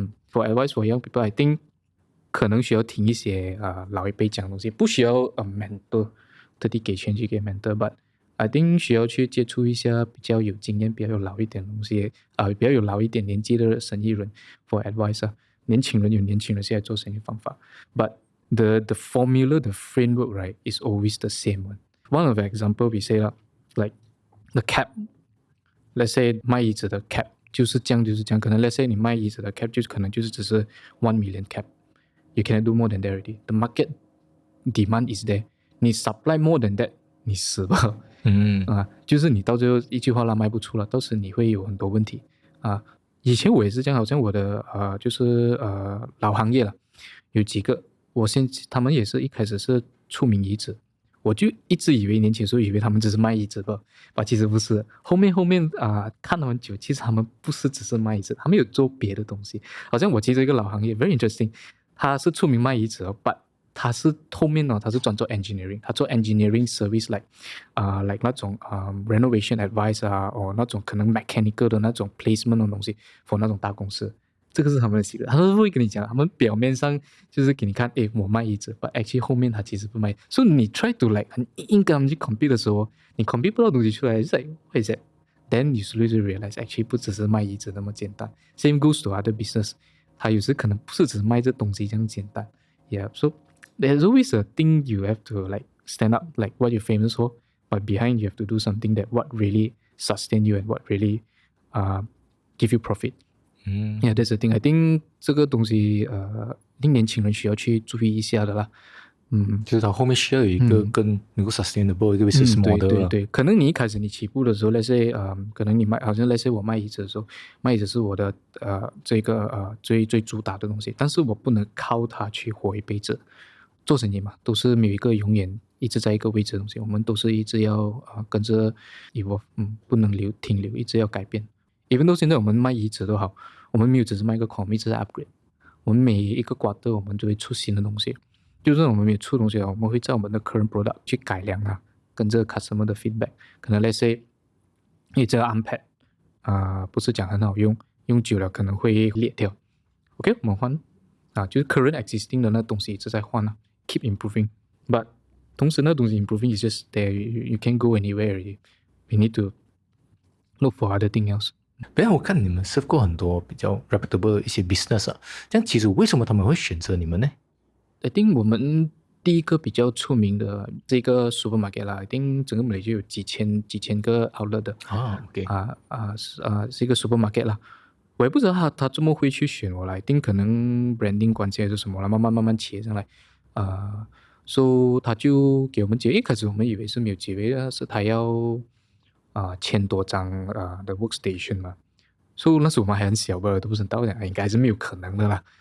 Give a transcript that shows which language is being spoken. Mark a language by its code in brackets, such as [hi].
[zh] For advice for young people， I think 可能需要听一些老一辈讲的东西，不需要mentor 特地给钱去给 mentor，but I think 需要去接触一下比较有经验、比较有老一点的东西比较有老一点年纪的生意人 for advice 年轻人有年轻人现在做生意方法 ， [en] but the formula, the framework, right, is always the same one. One of the example we say like the cap. [zh] Let's say 卖椅子的 cap 就是这样，可能 let's say 你卖椅子的 cap 就可能就是只是1 million cap. [en] You cannot do more than that already. The market demand is there. [zh] 你 supply more than that， 你死吧。就是你到最后一句话卖不出了，到时你会有很多问题以前我也是这样，好像我的就是老行业了，有几个他们也是一开始是出名椅子，我就一直以为年轻时候以为他们只是卖椅子吧，其实不是。后面看他们久，其实他们不是只是卖椅子，他们有做别的东西。好像我其中一个老行业 [en] very interesting， [zh] 他是出名卖椅子but他是后面他是专做 engineering， 他做 engineering service like 那种renovation advice或那种可能 mechanical 的那种 placement 的东西 for 那种大公司。这个是他们的习惯，他们会跟你讲，他们表面上就是给你看，我卖椅子 ， [en] but actually [zh] 后面他其实不卖。所以你 try to like 很硬跟他们去 compete 的时候，你 compete 不到东西出来，就是 like what is it？ [en] Then you slowly realize actually [zh] 不只是卖椅子那么简单。 [en] Same goes to other business， [zh] 他有时可能不是只是卖这东西这样简单。 [en] Yeah，so there's always a thing you have to like stand up, like what you're famous for, but behind you have to do something that what really sustain you and what really give you profit。Yeah, that's the thing. [zh] I think 这个东西令年轻人需要去注意一下的啦。就是他后面需要有一个更能够 sustainable 一个 business model。对，可能你一开始你起步的时候，let's say 可能你好像 let's say 我卖椅子的时候，卖椅子是我的这个最主打的东西，但是我不能靠它去活一辈子。做生意嘛，都是没有一个永远一直在一个位置的东西，我们都是一直要跟着 evolve， 不能停留，一直要改变。even though 现在我们卖椅子都好，我们没有只是卖一个孔，一直在 upgrade。我们每一个 quarter 我们都会出新的东西，就是我们每出东西我们会在我们的 current product 去改良它，跟这个 customer 的 feedback， 可能 let's say 因为这个 unpad 不是讲很好用，用久了可能会裂掉 ，OK 我们换就是 current existing 的那东西一直在换keep improving， but 同时那东西 [en] improving is just there, you can't go anywhere already. We need to look for other things else. [zh] 本来我看你们 serve 过很多比较 reputable 的一些 business 这样其实为什么他们会选择你们呢？ I think 我们第一个比较出名的这个 supermarket 啦 ，I think 整个马来西亚有几千个 outlet 的 [en] OK [zh] 是一个 supermarket 啦。我也不知道他怎么会去选我来，一定可能 branding 关系还是什么啦，慢慢切上来，so 他就给我们一开始我们以为是没有机会的，是他要1000多张的 workstation 嘛，所以那时我们还很小吧，都不知道应该是没有可能的啦。